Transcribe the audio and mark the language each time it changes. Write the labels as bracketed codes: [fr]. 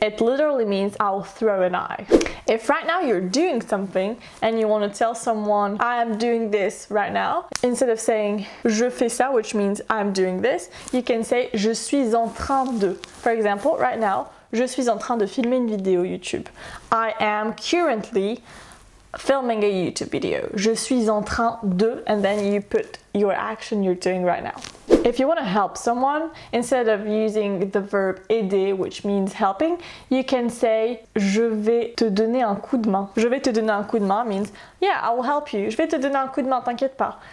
[en] It literally means I will throw an eye. If right now you're doing something and you want to tell someone I am doing this right now, instead of saying [fr] je fais ça, [en] which means I'm doing this, you can say [fr] je suis en train de. [en] For example, right now, [fr] je suis en train de filmer une vidéo YouTube. [en] I am currently filming a YouTube video. [fr] Je suis en train de, [en] and then you put your action you're doing right now. If you want to help someone, instead of using the verb aider, which means helping, you can say [fr] je vais te donner un coup de main. Je vais te donner un coup de main [en] means yeah, I will help you. [fr] Je vais te donner un coup de main, t'inquiète pas.